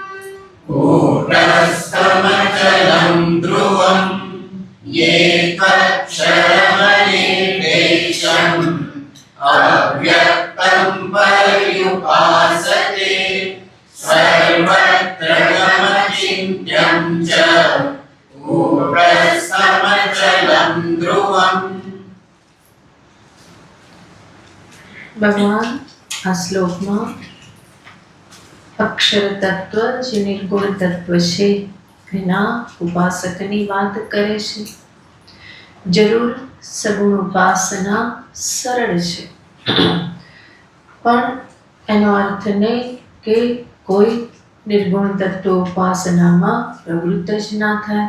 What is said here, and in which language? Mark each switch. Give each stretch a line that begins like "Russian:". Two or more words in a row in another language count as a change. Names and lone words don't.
Sanskrit: कूटस्थमचलं ध्रुवम् एकक्षरमनिर्देशम् अव्यक्तं पर्युपासते सर्वत्र गमचिन्त्यं च कूटस्थमचलं ध्रुवम्.
Gujarati: ભગવાન આ શ્લોકમાં અક્ષર તત્વ જે નિર્ગુણ તત્વ છે એના ઉપાસકની વાત કરે છે. જરૂર સગુણ ઉપાસના સરળ છે, પણ એનો અર્થ નહીં કે કોઈ નિર્ગુણ તત્વ ઉપાસનામાં પ્રવૃત્ત જ ના થાય.